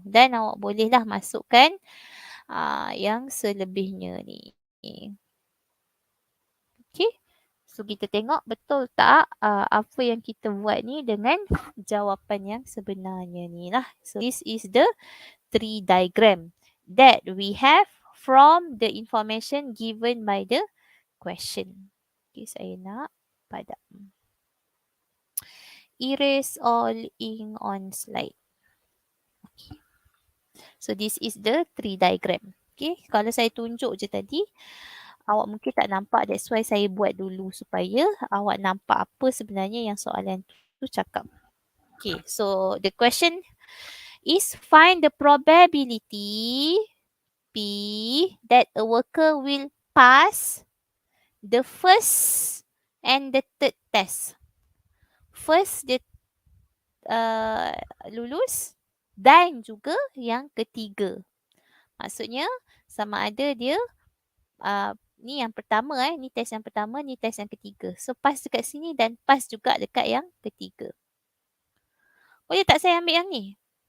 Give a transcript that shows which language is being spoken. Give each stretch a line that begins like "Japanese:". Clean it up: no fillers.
Malay: Dan awak bolehlah masukkan yang selebihnya ni. Okay. So kita tengok betul tak apa yang kita buat ni dengan jawapan yang sebenarnya ni lah.
English: So this is the tree diagram that we have from the information given by the question.
Malay: Okay, saya nak padam.
English: Erase all ink on slide.
Malay: Okay.
English: So this is the tree diagram.
Malay: Okay, kalau saya tunjuk je tadi, awak mungkin tak nampak.
English: That's why
Malay: saya buat dulu supaya awak nampak apa sebenarnya yang soalan tu cakap.
English: Okay, so the question is find the probability P that a worker will pass the first and the third test.
Malay: First, dia lulus dan juga yang ketiga. Maksudnya sama ada dia ni yang pertama ni test yang pertama, ni test yang ketiga. So pass dekat sini dan pass juga dekat yang ketiga. Boleh tak saya ambil yang ni?